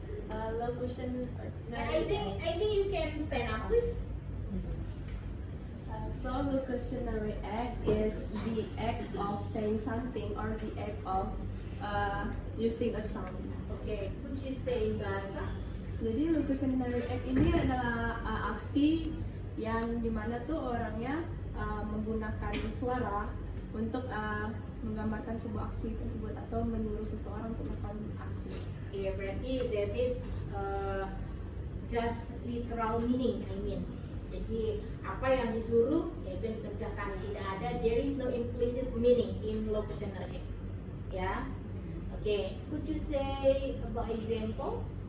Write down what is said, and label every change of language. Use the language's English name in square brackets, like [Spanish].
[English] Locution. I think you can stand up, please. So locutionary act is the act of saying something or the act of using a sound. Okay, could you say in bahasa? [Indonesian] Jadi locutionary act ini adalah aksi yang dimana tuh orangnya menggunakan suara untuk menggambarkan sebuah aksi tersebut atau menyuruh seseorang untuk melakukan aksi. [English] Okay, [Indonesian] berarti [English] that is just literal meaning, I mean. [Indonesian] Jadi apa yang disuruh yaitu yang dikerjakan, tidak ada, [English] there is no implicit meaning in locutionary act. Ya, okay. Could you say about example?